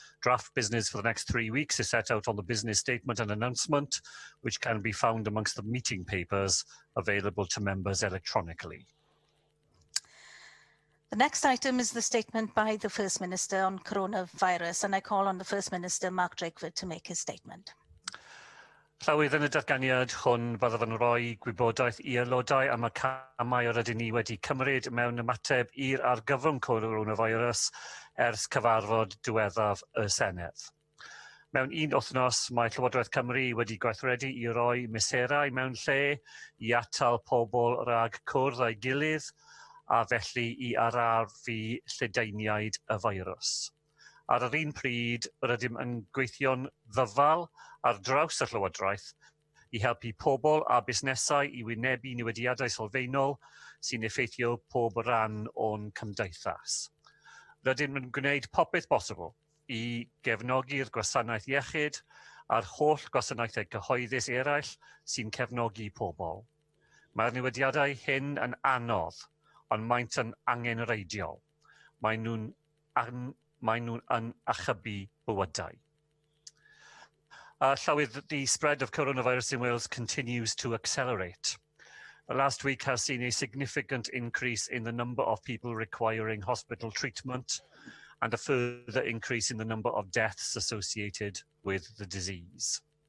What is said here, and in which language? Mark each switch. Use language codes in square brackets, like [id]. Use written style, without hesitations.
[en] Draft business for the next 3 weeks is set out on the business statement and announcement, which can be found amongst the meeting papers available to members electronically. The next item is the statement by the First Minister on coronavirus, and I call on the First Minister, Mark Drakeford, to make his statement. [cy] Llawydd, yn y datganiad hwn byddaf yn rhoi gwybodaeth i aelodau am y camau yr ydyn ni wedi cymryd mewn ymateb i'r argyfwng coronavirus ers cyfarfod diwethaf y Senedd. Mewn un wythnos, mae Llywodraeth Cymru wedi gweithredu i roi mesurau mewn lle i atal pobl rhag cwrdd â'i gilydd a felly i arafu lledaeniaid y feirws. Ar yr un pryd, rydym yn gweithio'n ddyfal ar draws y Llywodraeth i helpu pobl a busnesau i wynebu newidiadau sylfaenol sy'n effeithio pob rhan o'n cymdeithas. Rydym yn gwneud popeth bosibl i gefnogi'r gwasanaeth iechyd a'r holl gwasanaethau cyhoeddus eraill sy'n cefnogi pobl. Mae'r newidiadau hyn yn anodd, ond maent yn angenreidiol. Maen nhw'n yn achubu bywydau. [en] Llawydd, the spread of coronavirus in Wales continues to accelerate. The last week has seen a significant increase in the number of people requiring hospital treatment and a further increase in the number of deaths associated with the disease.